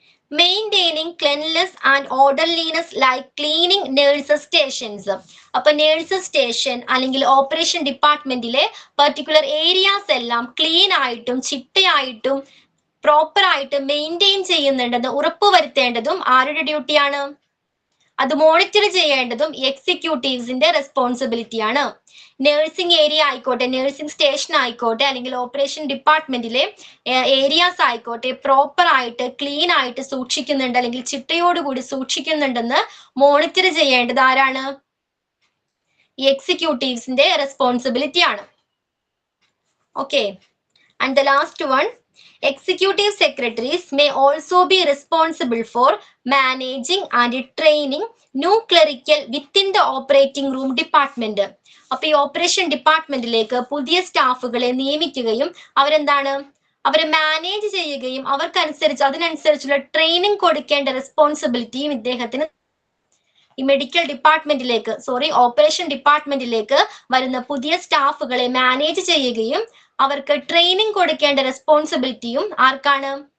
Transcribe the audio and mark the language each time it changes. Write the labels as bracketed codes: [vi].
[en] Maintaining cleanliness and orderliness like cleaning nurses stations. [ml] അപ്പൊ nurses station അല്ലെങ്കിൽ operation ഡിപ്പാർട്ട്മെന്റിലെ particular areas എല്ലാം clean ആയിട്ടും ചിട്ടയായിട്ടും proper ആയിട്ട് മെയിൻറ്റെയിൻ ചെയ്യുന്നുണ്ടെന്ന് ഉറപ്പുവരുത്തേണ്ടതും ആരുടെ ഡ്യൂട്ടിയാണ്? അത് മോണിറ്റർ ചെയ്യേണ്ടതും എക്സിക്യൂട്ടീവ്സിന്റെ റെസ്പോൺസിബിലിറ്റിയാണ്. നഴ്സിംഗ് ഏരിയ ആയിക്കോട്ടെ, നഴ്സിംഗ് സ്റ്റേഷൻ ആയിക്കോട്ടെ, അല്ലെങ്കിൽ ഓപ്പറേഷൻ ഡിപ്പാർട്ട്മെന്റിലെ ഏരിയാസ് ആയിക്കോട്ടെ, പ്രോപ്പർ ആയിട്ട് ക്ലീൻ ആയിട്ട് സൂക്ഷിക്കുന്നുണ്ട് അല്ലെങ്കിൽ ചിട്ടയോടുകൂടി സൂക്ഷിക്കുന്നുണ്ടെന്ന് മോണിറ്റർ ചെയ്യേണ്ടത് ആരാണ്? ഈ എക്സിക്യൂട്ടീവ്സിന്റെ റെസ്പോൺസിബിലിറ്റി ആണ്. Okay, [en] And the last one, executive secretaries may also be responsible for managing and training new clerical within the operating room department. [ml] അപ്പൊ ഈ ഓപ്പറേഷൻ ഡിപ്പാർട്ട്മെന്റിലേക്ക് പുതിയ സ്റ്റാഫുകളെ നിയമിക്കുകയും അവരെ മാനേജ് ചെയ്യുകയും അതിനനുസരിച്ചുള്ള ട്രെയിനിങ് കൊടുക്കേണ്ട റെസ്പോൺസിബിലിറ്റിയും ഇദ്ദേഹത്തിന് ഈ മെഡിക്കൽ ഡിപ്പാർട്ട്മെന്റിലേക്ക് ഓപ്പറേഷൻ ഡിപ്പാർട്ട്മെന്റിലേക്ക് വരുന്ന പുതിയ സ്റ്റാഫുകളെ മാനേജ് ചെയ്യുകയും അവർക്ക് ട്രെയിനിങ് കൊടുക്കേണ്ട റെസ്പോൺസിബിലിറ്റിയും ആർക്കാണ്?